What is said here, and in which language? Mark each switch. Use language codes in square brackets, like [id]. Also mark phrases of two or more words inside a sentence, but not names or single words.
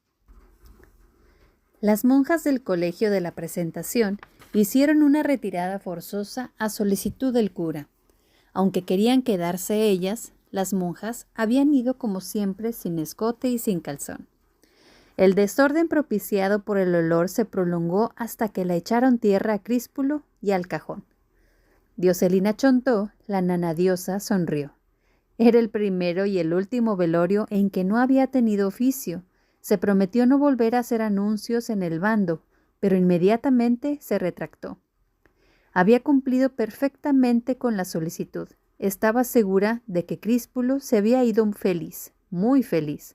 [es] Las monjas del colegio de la Presentación hicieron una retirada forzosa a solicitud del cura. Aunque querían quedarse ellas, las monjas habían ido como siempre sin escote y sin calzón. El desorden propiciado por el olor se prolongó hasta que la echaron tierra a Críspulo y al cajón. Dioselina Chontó, la nana diosa, sonrió. Era el primero y el último velorio en que no había tenido oficio. Se prometió no volver a hacer anuncios en el bando, pero inmediatamente se retractó. Había cumplido perfectamente con la solicitud. Estaba segura de que Críspulo se había ido feliz, muy feliz.